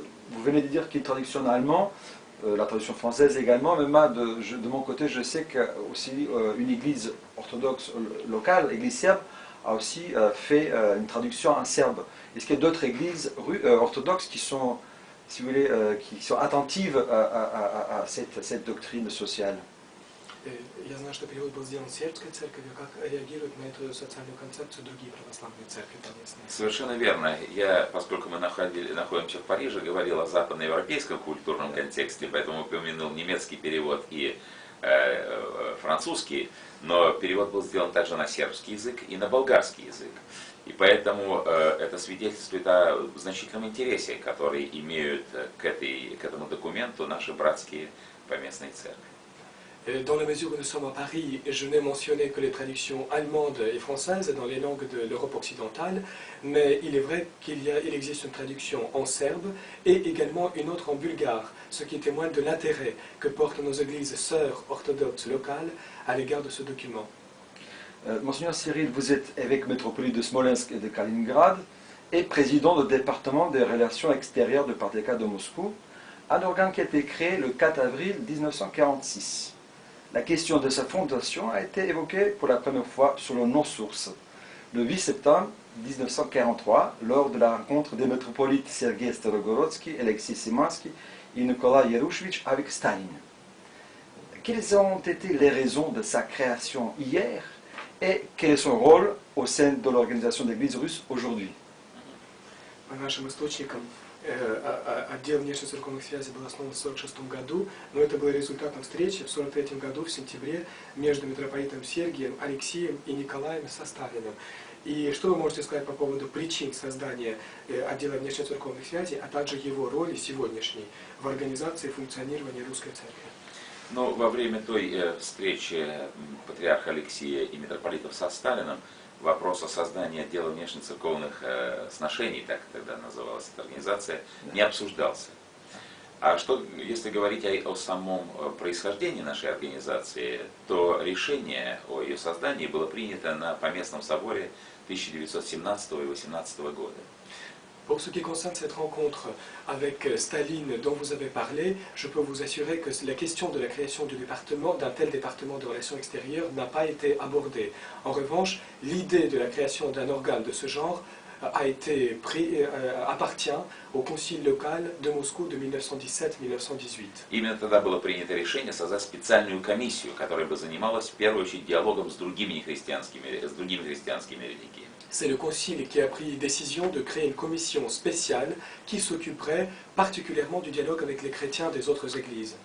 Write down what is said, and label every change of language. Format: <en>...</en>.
<fr>Vous venez de dire qu'il y a une traduction en allemand, la traduction française également, mais moi, de mon côté, je sais qu'aussi une église orthodoxe locale, l'église serbe, a aussi fait une traduction en serbe. Est-ce qu'il y a d'autres églises orthodoxes qui sont, si vous voulez, qui sont attentives à cette doctrine sociale?</fr> <ru>Я знаю, что перевод был сделан сербской церковью. Как реагируют на эту социальную концепцию другие православные церкви поместные? Совершенно верно. Я, поскольку мы находимся в Париже, говорил о западноевропейском культурном контексте, поэтому упомянул немецкий перевод и французский, но перевод был сделан также на сербский язык и на болгарский язык. И поэтому это свидетельствует о значительном интересе, который имеют к этому документу наши братские поместные церкви.</ru> <fr>Dans la mesure où nous sommes à Paris, je n'ai mentionné que les traductions allemandes et françaises dans les langues de l'Europe occidentale, mais il est vrai qu'il existe une traduction en serbe et également une autre en bulgare, ce qui témoigne de l'intérêt que portent nos églises sœurs orthodoxes locales à l'égard de ce document. Monseigneur Cyril, vous êtes évêque métropolite de Smolensk et de Kaliningrad et président du département des relations extérieures du patriarcat de Moscou, un organe qui a été créé le 4 avril 1946. La question de sa fondation a été évoquée pour la première fois selon nos sources, le 8 septembre 1943, lors de la rencontre des métropolites Sergei Starogorodsky, Alexis Simansky et Nicolas Yarouchevitch avec Staline. Quelles ont été les raisons de sa création hier et quel est son rôle au sein de l'organisation de l'Église russe aujourd'hui?</fr> <ru>по нашим источникам, отдел внешнецерковных связей был основан в 1946 году, но это было результатом встречи в 1943 году, в сентябре, между митрополитом Сергием, Алексием и Николаем Составиным. И что вы можете сказать по поводу причин создания отдела внешнецерковных связей, а также его роли сегодняшней в организации функционирования Русской Церкви? Ну, во время той встречи патриарха Алексия и митрополитов со Сталиным вопрос о создании отдела внешнецерковных сношений, так тогда называлась эта организация, не обсуждался. А что, если говорить о самом происхождении нашей организации, то решение о ее создании было принято на Поместном соборе 1917 и 18 года.</ru> <fr>Pour ce qui concerne cette rencontre avec Staline dont vous avez parlé, je peux vous assurer que la question de la création d'un tel département de relations extérieures n'a pas été abordée. En revanche, l'idée de la création d'un organe de ce genre appartient au Concile local de Moscou de 1917-1918.</fr> <ru>Именно тогда было принято решение создать специальную комиссию, которая бы занималась в первую очередь диалогом с другими христианскими религиями.</ru> <fr>C'est le Concile qui a pris décision de créer une commission spéciale qui s'occuperait particulièrement du dialogue avec les chrétiens des autres églises.</fr>